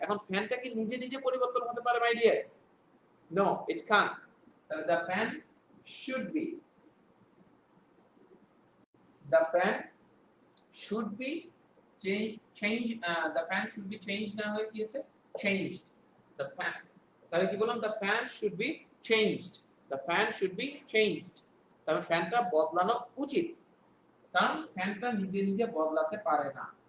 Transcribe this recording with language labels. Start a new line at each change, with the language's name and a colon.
Bangla: এখন ফ্যানটা কি নিজে নিজে পরিবর্তন হতে পারে মাই ডিয়ার্স?
English: No, it can't. তাহলে the fan should be, the fan should be the fan should be changed
Bangla: না হয়ে কি হচ্ছে?
English: changed the fan।
Bangla: তাহলে কি বললাম?
English: the fan should be changed, the fan should be changed।
Bangla: তবে ফ্যানটা বদলানো উচিত, কারণ ফ্যানটা নিজে নিজে বদলাতে পারে না।